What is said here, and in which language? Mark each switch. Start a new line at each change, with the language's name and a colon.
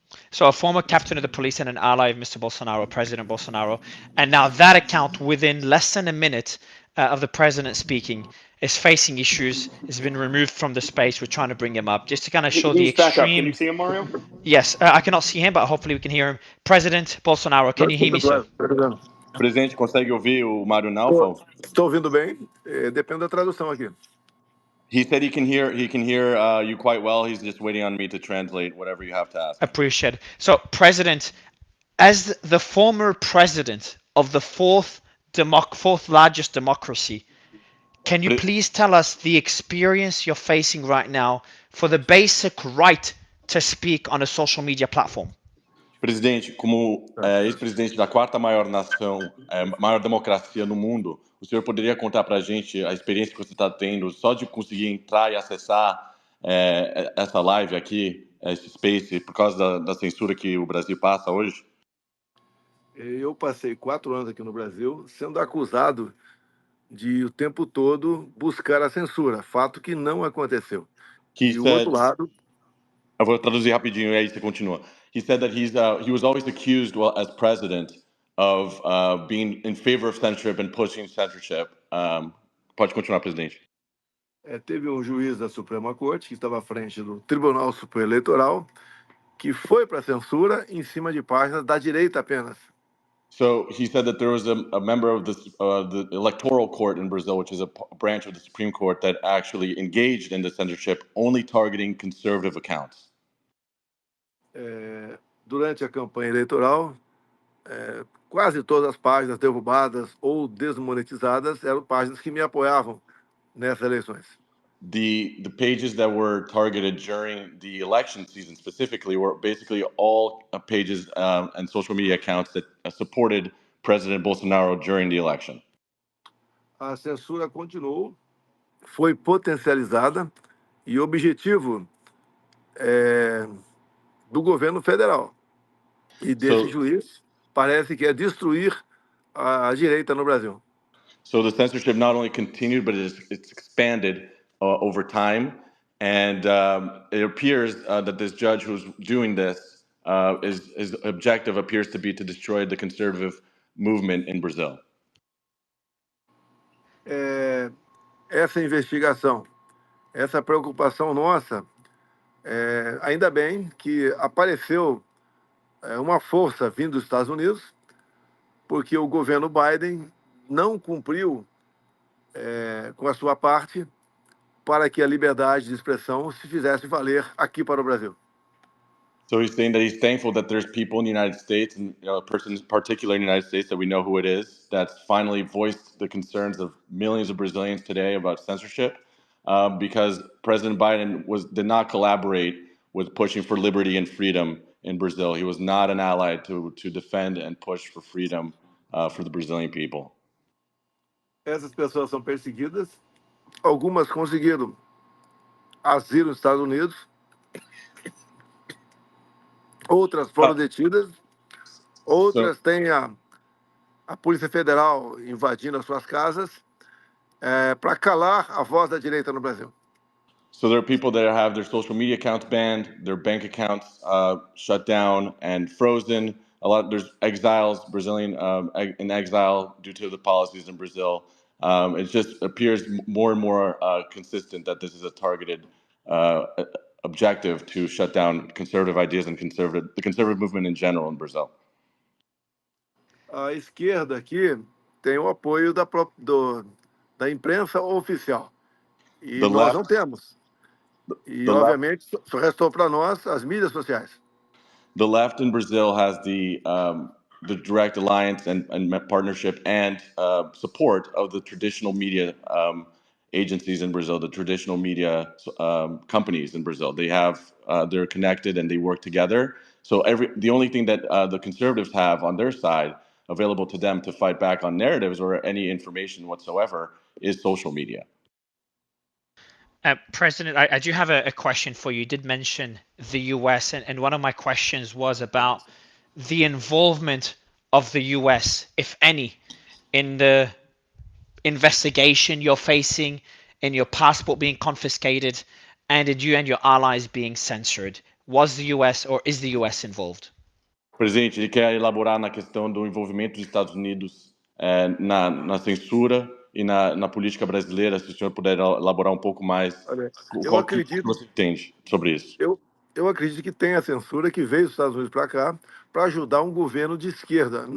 English: So a former captain of the police and an ally of Mr. Bolsonaro, President Bolsonaro, and now that account, within less than a minute of the president speaking, is facing issues. Has been removed from the space. We're trying to bring him up just to kind of show the extreme. Back up. Can you see him, Mario? Yes, I cannot see him, but hopefully we can hear him. President Bolsonaro, can you hear me, sir?
Portuguese: Presidente, consegue ouvir o Mário Naufal? Estou ouvindo bem. Depende da tradução aqui.
English: He said he can hear you quite well. He's just waiting on me to translate whatever you have to ask. Appreciate it. So, President, as the former president of the fourth largest democracy, can you please tell us the experience you're facing right now for the basic right to speak on a social media platform?
Portuguese: Presidente, como ex-presidente da quarta maior nação, maior democracia no mundo, o senhor poderia contar para a gente a experiência que você está tendo só de conseguir entrar e acessar essa live aqui, esse space, por causa da censura que o Brasil passa hoje? Eu passei 4 anos aqui no Brasil sendo acusado de o tempo todo buscar a censura, fato que não aconteceu. E o outro lado... Eu vou traduzir rapidinho e aí você continua.
English: He said that he was always accused, as president, of being in favor of censorship and pushing censorship.
Portuguese: Pode continuar, presidente. Teve um juiz da Suprema Corte que estava à frente do Tribunal Superior Eleitoral que foi para a censura em cima de páginas da direita apenas.
English: So he said that there was a member of the Electoral Court in Brazil, which is a branch of the Supreme Court, that actually engaged in the censorship, only targeting conservative accounts.
Portuguese: Durante a campanha eleitoral, quase todas as páginas derrubadas ou desmonetizadas eram páginas que me apoiavam nessas eleições.
English: The pages that were targeted during the election season specifically were basically all pages and social media accounts that supported President Bolsonaro during the election.
Portuguese: A censura continuou, foi potencializada e o objetivo do governo federal e desse juiz parece que é destruir a direita no Brasil.
English: So the censorship not only continued, but it's expanded over time. And it appears that this judge who's doing this, his objective appears to be to destroy the conservative movement in Brazil.
Portuguese: Essa investigação, essa preocupação nossa, ainda bem que apareceu uma força vindo dos Estados Unidos, porque o governo Biden não cumpriu com a sua parte para que a liberdade de expressão se fizesse valer aqui para o Brasil.
English: So he's saying that he's thankful that there's people in the United States, and a person in particular in the United States that we know who it is, that's finally voiced the concerns of millions of Brazilians today about censorship, because President Biden did not collaborate with pushing for liberty and freedom in Brazil. He was not an ally to defend and push for freedom for the Brazilian people.
Portuguese: Essas pessoas são perseguidas, algumas conseguiram asilo nos Estados Unidos, outras foram detidas, outras têm a Polícia Federal invadindo as suas casas para calar a voz da direita no Brasil.
English: So there are people that have their social media accounts banned, their bank accounts shut down and frozen. There's exiles, Brazilian in exile due to the policies in Brazil. It just appears more and more consistent that this is a targeted objective to shut down conservative ideas and the conservative movement in general in Brazil.
Portuguese: A esquerda aqui tem o apoio da imprensa oficial. E nós não temos. E, obviamente, só restou para nós as mídias sociais.
English: The left in Brazil has the direct alliance and partnership and support of the traditional media agencies in Brazil, the traditional media companies in Brazil. They're connected and they work together. So the only thing that the conservatives have on their side available to them to fight back on narratives or any information whatsoever is social media. President, I do have a question for you. You did mention the US, and one of my questions was about the involvement of the US, if any, in the investigation you're facing, in your passport being confiscated, and in you and your allies being censored. Was the US or is the US involved?
Portuguese: Presidente, ele quer elaborar na questão do envolvimento dos Estados Unidos na censura e na política brasileira, se o senhor puder elaborar um pouco mais. Eu acredito. O que você entende sobre isso? Eu acredito que tem a censura que veio dos Estados Unidos para cá para ajudar um governo de esquerda.